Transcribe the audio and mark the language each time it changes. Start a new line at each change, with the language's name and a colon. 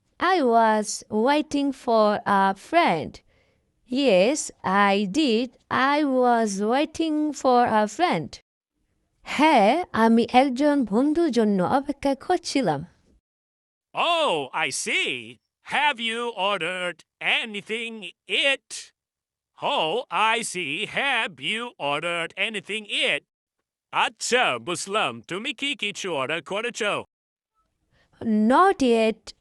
English: I was waiting for a friend. Yes, I did. I was waiting for a friend.
Bangla: হ্যাঁ আমি একজন বন্ধুর জন্য অপেক্ষা করছিলাম
English: Oh, I see. Have you ordered anything yet? Oh, I see. Have you ordered anything yet?
Bangla: আচ্ছা বুঝলাম তুমি কি কিছু অর্ডার করেছো?
English: Not yet.